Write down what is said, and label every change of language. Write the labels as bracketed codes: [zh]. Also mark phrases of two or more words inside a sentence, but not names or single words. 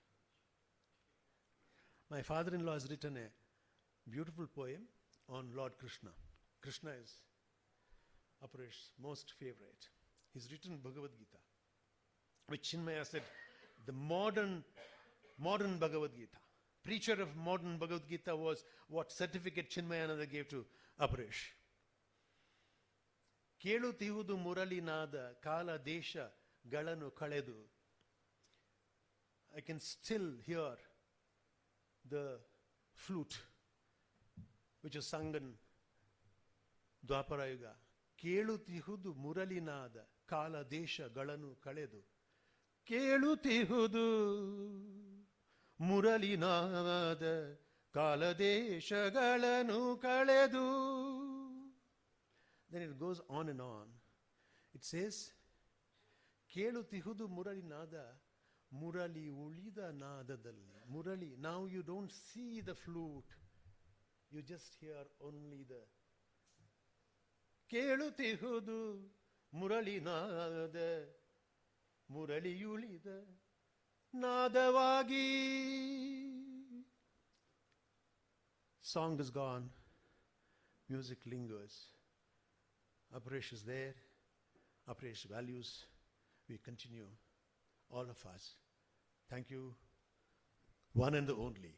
[en] My father-in-law has written a beautiful poem on Lord Krishna. Krishna is Aporesh's most favorite. He's written Bhagavad Gita, which Chinmaya said, the modern Bhagavad Gita. Preacher of modern Bhagavad Gita was what certificate Chinmayananda gave to Aporesh. [kn] ಕೇಳುತಿಹುದು ಮುರಳಿ ನಾದ ಕಾಲ ದೇಶ ಗಳನು ಕಳೆದು. [en] I can still hear the flute which is sung in Dwapara Yuga. [kn] ಕೇಳುತಿಹುದು ಮುರಳಿ ನಾದ ಕಾಲ ದೇಶ ಗಳನು ಕಳೆದು. ಕೇಳುತಿಹುದು ಮುರಳಿ ನಾದ ಕಾಲ ದೇಶ ಗಳನು ಕಳೆದು. [en] Then it goes on and on. It says, [kn] ಕೇಳುತಿಹುದು ಮುರಳಿ ನಾದ, ಮುರಳಿ ಉಳಿದ ನಾದದಲ್ಲಿ. Murali, [en] now you don't see the flute. You just hear only the [kn] ಕೇಳುತಿಹುದು ಮುರಳಿ ನಾದ, ಮುರಳಿ ಉಳಿದ ನಾದವಾಗಿ. [en] Song is gone. Music lingers. Aporesh is there. Aporesh values. We continue, all of us. Thank you. One and the only.